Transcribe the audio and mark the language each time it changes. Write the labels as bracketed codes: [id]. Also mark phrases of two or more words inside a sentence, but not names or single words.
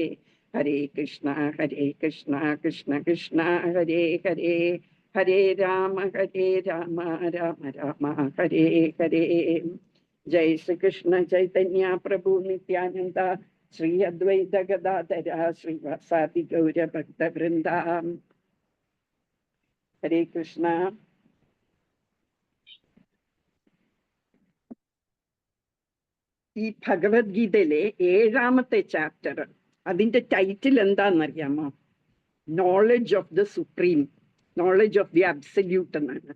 [sa] Hare Krishna Krishna Krishna Hare Hare Hare Rama Rama Rama Hare Hare. Jai Shri Krishna Chaitanya Prabhu Nityananda Sri Advaita Gadadhara Sri Vasadi Gaura Bhakta Vrinda. Hare Krishna. [ml] ഈ ഭഗവത്ഗീതയിലെ 7ാമത്തെ ചാപ്റ്റർ, അതിന്റെ ടൈറ്റിൽ എന്താണെന്നറിയാമോ? [en] Knowledge of the Supreme, knowledge of the Absolute എന്നാണ്.